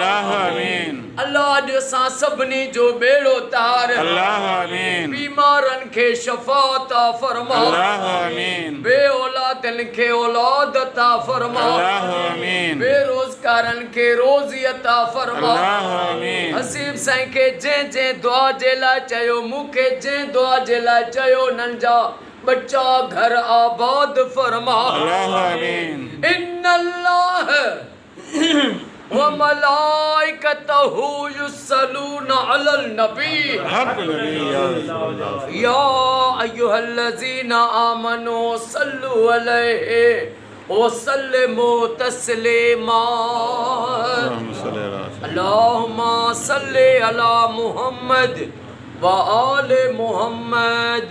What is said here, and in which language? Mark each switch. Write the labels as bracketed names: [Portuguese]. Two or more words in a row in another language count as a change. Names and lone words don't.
[Sindhi] अल्लाह अॼु असां सभिनी जो बेड़ो तार, बीमारनि खे शफ़ा अता फरमा, बे औलादनि खे औलाद अता फरमा, बेरोज़गारनि खे रोज़ी अता फरमा। हसीब साईं खे जंहिं जंहिं दुआ जे लाइ चयो, मूंखे जंहिं दुआ जे लाइ चयो, उन्हनि जा बच्चा घर आबाद फरमा। [Arabic] إن الله و ملائكته يصلون على النبي يا أيها الذين آمنوا صلوا عليه و سلموا تسليما. اللهم صل على محمد و آل محمد.